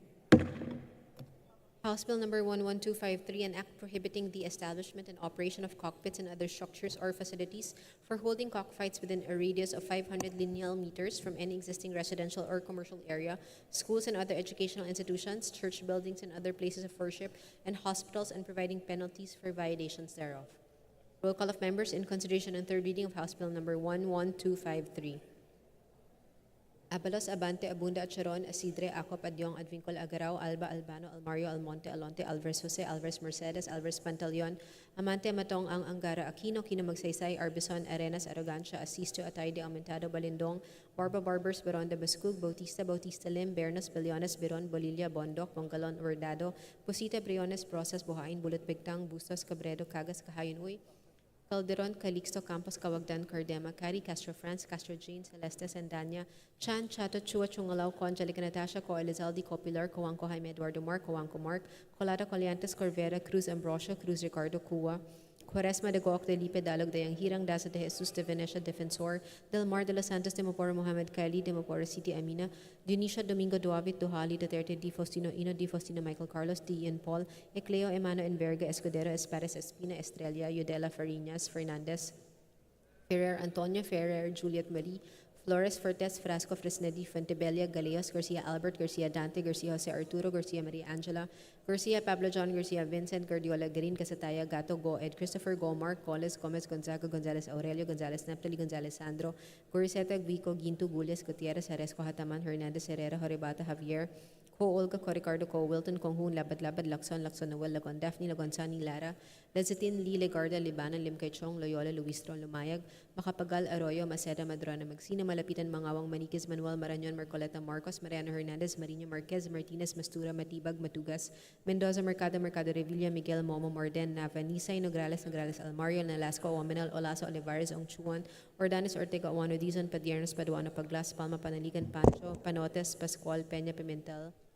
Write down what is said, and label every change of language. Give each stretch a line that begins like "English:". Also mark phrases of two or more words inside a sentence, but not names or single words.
English: House Bill number 11253, an act prohibiting the establishment and operation of cockpits and other structures or facilities for holding cockfights within a radius of 500 lineal meters from any existing residential or commercial area, schools and other educational institutions, church buildings and other places of worship, and hospitals, and providing penalties for violations thereof. Roll call of members in consideration and third reading of House Bill number 11253. Abalos, Abante, Abunda, Acharon, Asidre, Acop, Adyong, Advincol, Agarao, Alba, Albano, Almario, Almonte, Alonte, Alvarez Jose, Alvarez Mercedes, Alvarez Pantaleon, Amante, Matong, Ang Angara, Aquino, Kino Magsaysay, Arbison, Arenas, Arrogancia, Asisto, Atayde, Aumentado, Balindong, Barba Barbers, Baronda Bascug, Bautista, Bautista Lim, Bernos, Bellones, Biron, Bolilla, Bondoc, Bongalon, Verdado, Posita, Briones, Process, Buhain, Bulot Bigtang, Bustos, Cabredo, Cagas, Kahayon, Uy, Calderon, Calixto, Campos, Cawagdan, Cardema, Cari, Castro France, Castro Jean, Celeste, Sandania, Chan, Chato, Chua, Chungalaw, Con, Angelica Natasha, Co, Elizalde, Copilar, Coanco, Jaime Eduardo Mark, Coanco Mark, Colada, Coliantes, Corvera, Cruz Ambrosio, Cruz Ricardo, Cua, Quaresma de Goc, de Lipe, Dalog, de Yanghirang, Daza de Jesus, de Venecia, Defensor, Del Mar de los Santos, de Mapora, Mohamed Kali, de Mapora City, Amina, Dionisio, Domingo, Duavit, Duhali, Duterte, Di Faustino, Ino, Di Faustino, Michael Carlos, D. Ian Paul, Ecleo, Emano, Enverga, Escudero, Espares, Espina, Estrella, Yudela, Farinas, Fernandez, Ferrer, Antonio, Ferrer, Juliet Marie, Flores, Fortes, Frasco, Fresnedi, Fuentebella, Galeos, Garcia Albert, Garcia Dante, Garcia Jose Arturo, Garcia Maria Angela, Garcia Pablo John, Garcia Vincent, Guardiola, Green, Casataya, Gato, Goed, Christopher Gomar, Coles, Gomez, Gonzaga, Gonzalez Aurelio, Gonzalez Naptali, Gonzalez Sandro, Goriseta, Vico, Ginto, Gules, Gutierrez, Haresco, Hataman, Hernandez, Herrera, Horibata, Javier, Co, Olga, Co, Ricardo, Co, Wilton, Konghun, Labad, Labad, Lacson, Lacson, Noel, Lagon, Daphne, Lagon, Sani, Lara, Lazatin, Lee, Legarda, Libanan, Limkay Loyola, Luis Tron, Lumayag, Macapagal, Arroyo, Maceda, Madrana, Magsina, Malapitan, Mangawang, Maniquez, Manuel, Marañon, Marcoleta, Marcos, Mariano Hernandez, Marino Marquez, Martinez, Mastura, Matibag, Matugas, Mendoza, Mercado, Mercado Revilla, Miguel, Momo, Morden, Nava, Nisay, Nograles, Nograles, Almario, Nalasco, Ominal, Olaso, Olivares, Ongchuan, Ordanes, Ortega, Oano, Dizon, Padiernos, Paduano, Paglas, Palma, Panaligan, Pancho, Panotes, Pascual, Peña, Pimentel,